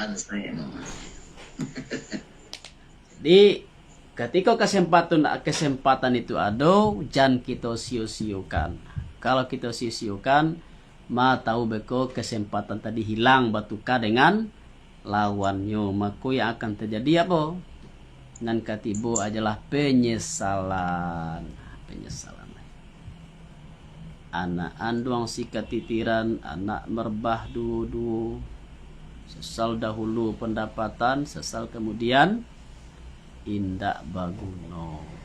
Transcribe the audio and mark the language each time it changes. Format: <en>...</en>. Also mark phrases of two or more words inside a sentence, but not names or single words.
<id>Ban saya. Jadi Ketika kesempatan itu ada, jangan kita sia-siakan. Kalau kita sia-siakan, tahu beko kesempatan tadi hilang batuka dengan lawannya. Maka yang akan terjadi apa?</id> <min>Nan katibo adalah penyesalan. Anak anduang si katitiran, anak merbah dulu. Sesal dahulu pendapatan, sesal kemudian indak baguno.</min>